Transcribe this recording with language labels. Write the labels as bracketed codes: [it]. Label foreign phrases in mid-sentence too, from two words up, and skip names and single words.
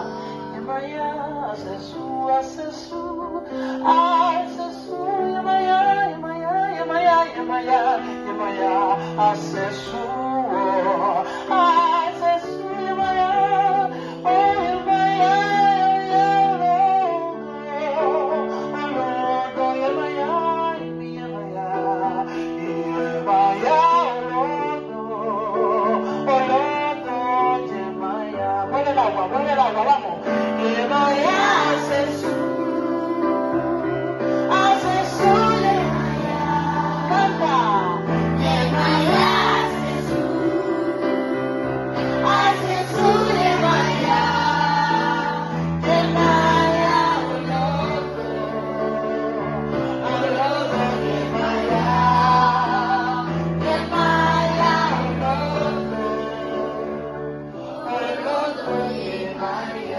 [yo] Yemaya Asesu, Asesu, Asesu Yemaya, Yemaya, Yemaya, Yemaya, Yemaya Asesu, Asesu Yemaya, oh Yemaya, Olodo Yemaya, Yemaya, Yemaya Olodo, Olodo Yemaya. [es] Mueve el agua, vamos. [yo] Yemaya Asesu, Asesu Yemaya. [es] Canta. [yo] Yemaya Asesu, Asesu Yemaya, Yemaya Olodo, Olodo Yemaya, Yemaya Olodo, Olodo Yemaya.